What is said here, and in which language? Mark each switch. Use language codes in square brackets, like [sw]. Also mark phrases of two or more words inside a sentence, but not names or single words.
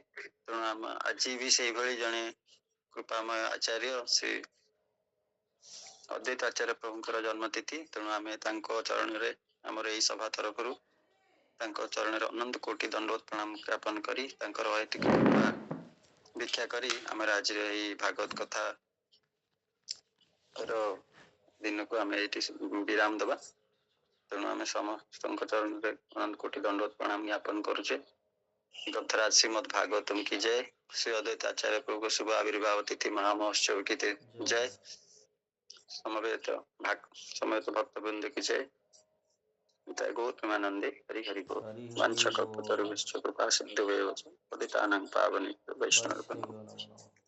[or] ତେଣୁ ଆମ ଆଜି ବି ସେଇଭଳି ଜଣେ କୃପାମୟ ଆଚାର୍ଯ୍ୟ ଶ୍ରୀ ଅଦ୍ୱୈତ ଆଚାର୍ଯ୍ୟ ପ୍ରଭୁଙ୍କର ଜନ୍ମ ତିଥି, ତେଣୁ ଆମେ ତାଙ୍କ ଚରଣରେ ଆମର ଏଇ ସଭା ତରଫରୁ ତାଙ୍କ ଚରଣରେ ଅନନ୍ତ କୋଟି ଦଣ୍ଡବତ ପ୍ରଣାମ ଜ୍ଞାପନ କରି ତାଙ୍କର ଅହେତୁକ କୃପା ଭିକ୍ଷା କରି ଆମର ଆଜିର ଏଇ ଭାଗବତ କଥା ର ଦିନକୁ ଆମେ ଏଇଠି ବିରାମ ଦବା। ତେଣୁ ଆମେ ସମସ୍ତଙ୍କ ଚରଣରେ ଅନନ୍ତ କୋଟି ଦଣ୍ଡବତ ପ୍ରଣାମ ଜ୍ଞାପନ କରୁଛେ। [hi] ग्रंथराज श्रीमद् भागवतम की जय। श्री अद्वैत आचार्य प्रभु को शुभ आविर्भाव तिथि महामहोत्सव की जय। समवेत भक्त वृंद की जय। जय गौतमानंदे हरि हरि बोल। हरि हरि [sa] वंशकल्पतरुभ्यश्च कृपा सिन्धुभ्येव च पतितानां पावनेभ्यो वैष्णवेभ्यो नमः।